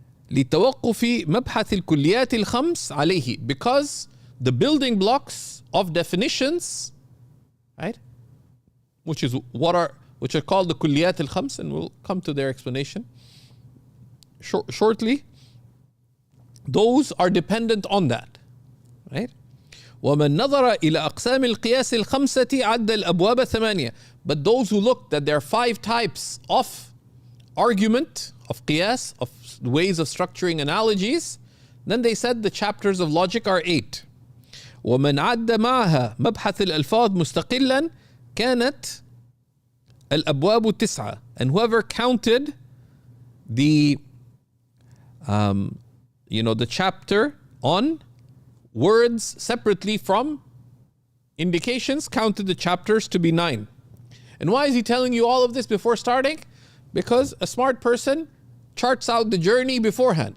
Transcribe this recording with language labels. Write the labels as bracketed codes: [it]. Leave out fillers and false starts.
[ar] لتوقف مبحث الكليات الخمس عليه, [en] because the building blocks of definitions, right, which are called the kulliyaat al-khams, and we'll come to their explanation shortly. Those are dependent on that, right? [ar] ومن نظر إلى أقسام القياس الخمسة عد الأبواب ثمانية. [en] But those who look that there are 5 types of argument, of qiyas, of ways of structuring analogies, then they said the chapters of logic are 8. [ar] ومن عد معها مبحث الألفاظ مستقلا كانت الأبواب 9. [en] And whoever counted the chapter on words separately from indications, counted the chapters to be 9. And why is he telling you all of this before starting? Because a smart person charts out the journey beforehand.